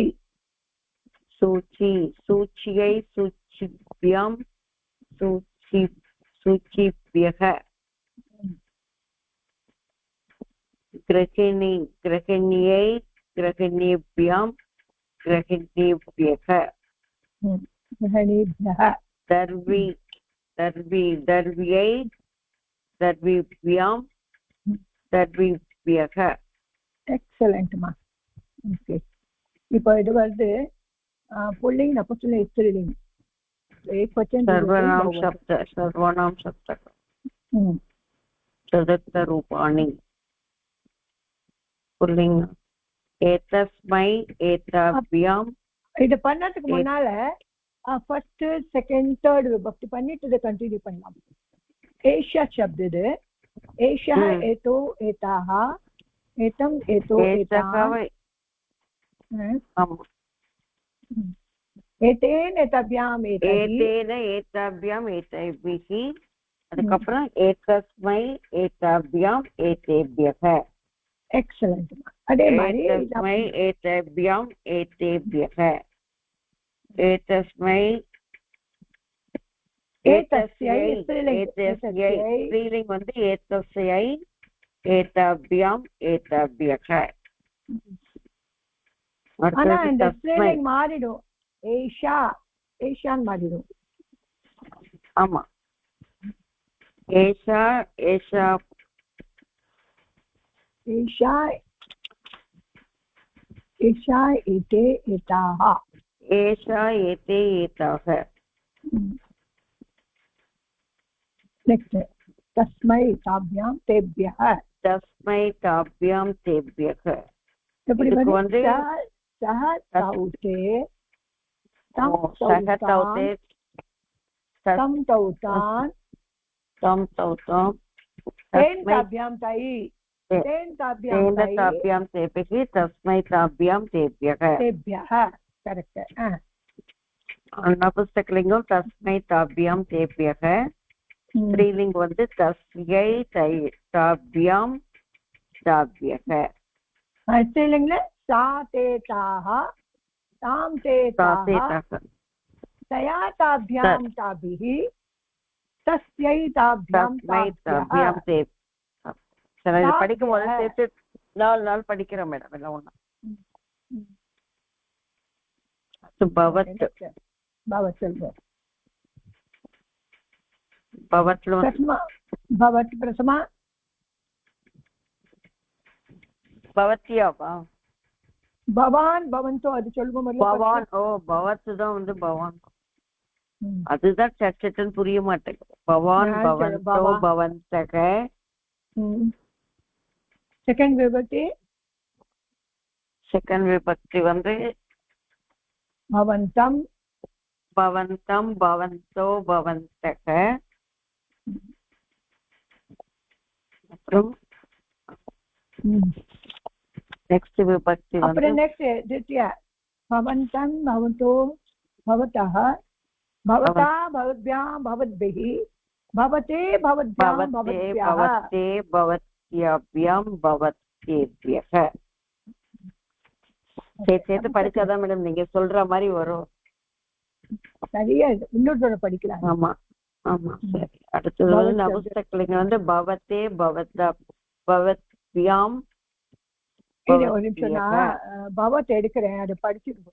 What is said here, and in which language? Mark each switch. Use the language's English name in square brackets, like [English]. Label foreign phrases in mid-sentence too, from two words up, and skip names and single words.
[Sanskrit] सूची सूच्यै सूचिभ्यां सूचिभ्यः गृहिणी गृहिण्यै गृहिणीभ्यां गृहिणीभ्यः गृहिणीभ्यः दर्वी दर्वी दर्व्यै दर्वीभ्यां तद्विभ्यः [Tamil] எக்ஸலண்ட்மா. ஓகே, இப்போ இது வந்து புல்லிங் நபும்சகலிங்கம் ஸ்திரீலிங்கம் [Sanskrit] सर्वनाम शब्द तदर्थरूपाणि पुल्लिंग एतस्मै एताभ्याम. [Tamil] இது பண்ணதுக்கு முன்னால [English] first second third [Tamil] விபக்தி பண்ணிட்டு இதை கண்டினியூ பண்ணலாம். [Sanskrit] एषा शब्द இது एषा एतौ एताः एतम् एतौ एताः एतेन एताभ्याम् एतेन एताभ्याम् एतैः. அதுக்கப்புறம் एतस्मै एताभ्याम् एतेभ्यः. [Tamil] எக்ஸலென்ட். அதே மாதிரி [Sanskrit] एतस्मै एताभ्याम् एतेभ्यः. एतस्मै एतस्यै स्त्रीलिंग வந்து एतस्यै एताभ्याम एताभ्यः. [Tamil] ஆனா இந்த ஸ்திரீலிங்கம் மாறிடும். ஏஷா ஏஷான் மாறிடும். [Sanskrit] ஆமா, एषा एषा एषा एषा एते एताः एषा एते एताः. नेक्स्ट तस्मै ताभ्यां तेभ्यः. तस्मै ताभ्यां तेभ्यः. [Tamil] இதுக்கு வந்து [Sanskrit] सः तौ ते सः तौ ते तम् तौ तान् तम् तौ ताम् तेन ताभ्यां तै तेन ताभ्यां तेभ्यः तस्मै ताभ्यां तेभ्यः. तेभ्यः करेक्ट. नपुंसकलिंगम तस्मै ताभ्यां तेभ्यः. स्त्रीलिंग வந்து तस्यै ताभ्यां ताभ्यः. स्त्रीलिंग सा ते ताः तां ते ताः तया ताभ्यां ताभिः तस्यै ताभ्यां ताभ्यां ते. [Tamil] சரி, இது படிக்கும் போது சேர்த்து 4 நாள் படிக்கிறோம் மேடம். எல்லாம் ஒண்ணா. [Sanskrit] भवत् भवत् भवत् प्रथमा भवत्या வா भवान् भवन्तौ [Tamil] அது சொல்லுங்க. பவான் ஓ பவத் தான் வந்து பவான். அதுதான் சட்டன்னு புரிய மாட்டேங்குது. [Sanskrit] भवान् भवन्तौ भवन्तः. [Tamil] செகண்ட் விபக்தி வந்து [Sanskrit] भवन्तं भवन्तं भवन्तो भवन्तः. [Tamil] அப்புறம் நெக்ஸ்ட் விபக்தி வந்து அப்புறம் நெக்ஸ்ட் [Sanskrit] द्वितीय भवन्तं भवन्तो भवतः भवता भवद्भ्यां भवद्भिः भवते भवद्भ्यां भवत्याः भवते भवत्याभ्यां भवत्येभ्यः. [Tamil] சேர்த்து படிச்சாதான் மேடம் நீங்க சொல்ற மாதிரி வரும். சரியா இன்னொரு படிக்கலாம். ஆமா ஆமா சரி. அடுத்தது வந்து நபும்சகலிங்க வந்து [Sanskrit] भवते भवता भवत्याम्. [Tamil] ஒரு நிமிஷம் நான் பவத் எடுக்கிறேன், அதை படிச்சிருக்கோம்.